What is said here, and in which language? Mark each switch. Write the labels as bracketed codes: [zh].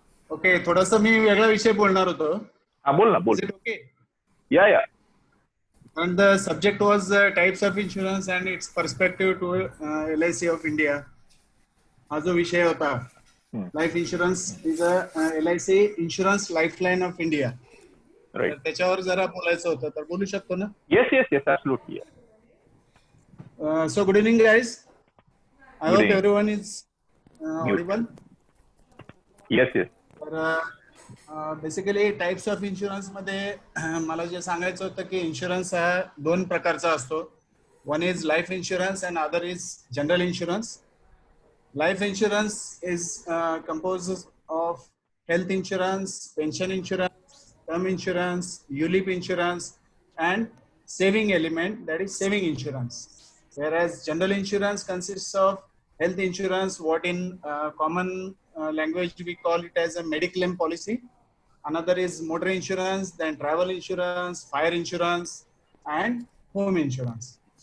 [mr] Okay, थोडस मी वेगळा विषय बोलणार होतो. हा बोल ना बोल. [en] Is it okay? या And the subject was types of insurance and its perspective to LIC of India. [mr] हा जो विषय होता, [en] Life insurance is a LIC insurance lifeline of India. Right. [mr] त्याच्यावर जरा बोलायचं होतं, तर बोलू शकतो ना? [en] Yes absolutely. So good evening guys. I Good hope evening. everyone is audible. Yes. [mr] तर बेसिकली [en] types of insurance [mr] मध्ये मला जे सांगायचं होतं की इन्शुरन्स हा 2 प्रकारचा असतो. [en] One is life insurance and other is general insurance. Life insurance is compose of health insurance, pension insurance, term insurance, ULIP insurance and saving element, that is saving insurance. Whereas general insurance consists of health insurance, what in common language we call it as a mediclaim policy. Another is motor insurance, then travel insurance, fire insurance and home insurance.